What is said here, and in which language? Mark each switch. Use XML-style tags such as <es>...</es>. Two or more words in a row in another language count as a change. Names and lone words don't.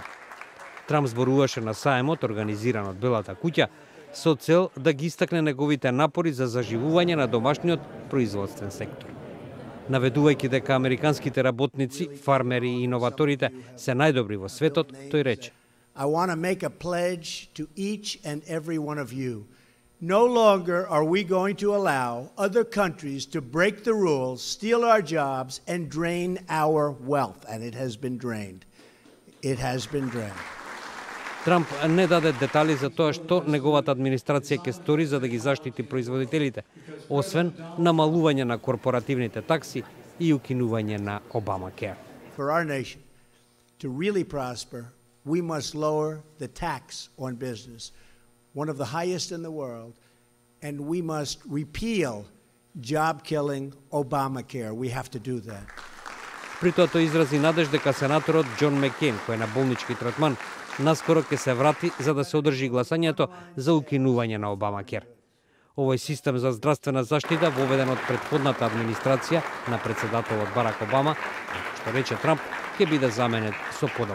<mk>Трамп зборуваше на саемот, организиран од Белата куќа, со цел да ги истакне неговите напори за заживување на домашниот производствен сектор. Наведувајќи дека американските работници, фармери и иноваторите се најдобри во светот, тој рече:</mk> <en>I want to make a pledge to each and every one of you. No longer are we going to allow other countries to break the rules, steal our jobs, and drain our wealth. And it has been drained. It has been drained.</en> <mk>Трамп не даде детали за тоа што неговата администрација ќе стори за да ги заштити производителите, освен намалување на корпоративните такси и укинување на Обамакер.</mk> <en>For our nation to really prosper, we must lower the tax on business, one of the highest in the world, and we must repeal job-killing Obamacare. We have to do that.</en> <mk>При тоа тој изрази надеж дека сенаторот Џон Меккейн, кој е на болнички третман, наскоро ќе се врати за да се одржи гласањето за укинување на Обамакер. Овој систем за здравствена заштита, воведен од претходната администрација на председателот Барак Обама, што рече Трамп, ќе биде заменет со подобар.</mk>